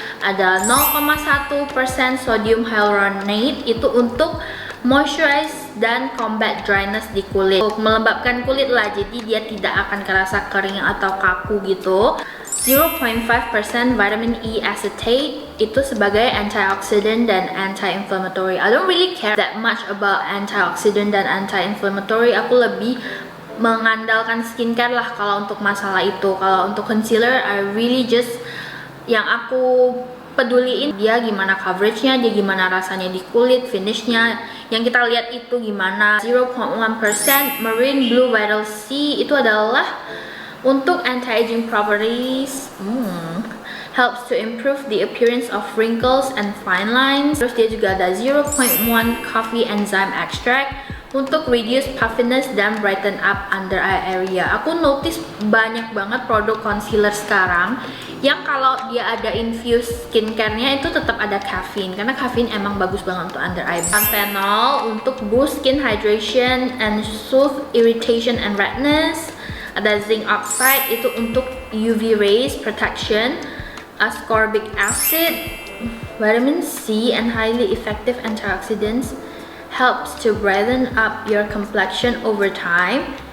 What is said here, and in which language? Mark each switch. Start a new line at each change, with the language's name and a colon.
Indonesian: Ada 0,1% sodium hyaluronate, itu untuk moisturize dan
English: combat dryness
Indonesian: di kulit, melembabkan kulit lah, jadi dia tidak akan kerasa kering atau kaku gitu. 0.5% vitamin E acetate, itu sebagai antioxidant dan anti-inflammatory.
English: I don't really care that much about antioxidant dan anti-inflammatory.
Indonesian: Aku lebih mengandalkan skincare lah kalau untuk masalah itu. Kalau untuk concealer,
English: I really just
Indonesian: yang aku peduliin dia gimana coveragenya, dia gimana rasanya di kulit, finishnya. Yang kita lihat itu gimana. 0.1% marine blue vital C, itu adalah untuk anti-aging properties.
English: Helps to improve the appearance of wrinkles and fine lines.
Indonesian: Terus dia juga ada 0.1 coffee enzyme extract untuk
English: reduce puffiness
Indonesian: dan
English: brighten up under eye area.
Indonesian: Aku notice banyak banget produk concealer sekarang yang kalau dia ada infused skincare-nya itu tetap ada caffeine, karena caffeine emang bagus banget untuk under eye.
English: Panthenol untuk boost skin hydration and soothe irritation and redness.
Indonesian: Ada zinc oxide, itu untuk UV rays protection.
English: Ascorbic acid, vitamin C and highly effective antioxidants, helps to brighten up your complexion over time.